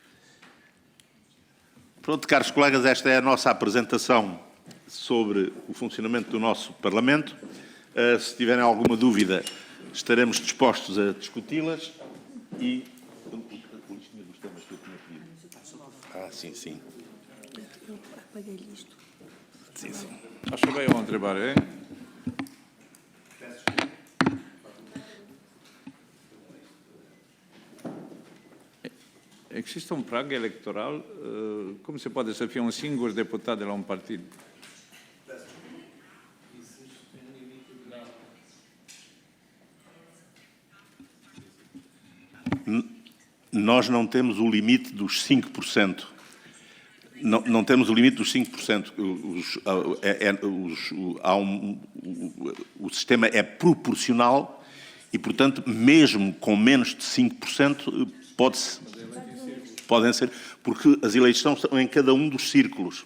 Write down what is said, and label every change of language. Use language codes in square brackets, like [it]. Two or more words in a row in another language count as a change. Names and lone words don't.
[pt] Pronto, caros colegas, esta é a nossa apresentação sobre o funcionamento do nosso Parlamento. Se tiverem alguma dúvida, estaremos dispostos a discuti-las e... sim, sim. Sim, sim. [ro] Aș avea eu o întrebare. Există un prag electoral? Cum se poate să fie un singur deputat de la un partid? [pt] Nós não temos o limite dos 5%. Não temos o limite dos 5%. O sistema é proporcional e, portanto, mesmo com menos de 5%, podem ser, porque as eleições são em cada um dos círculos.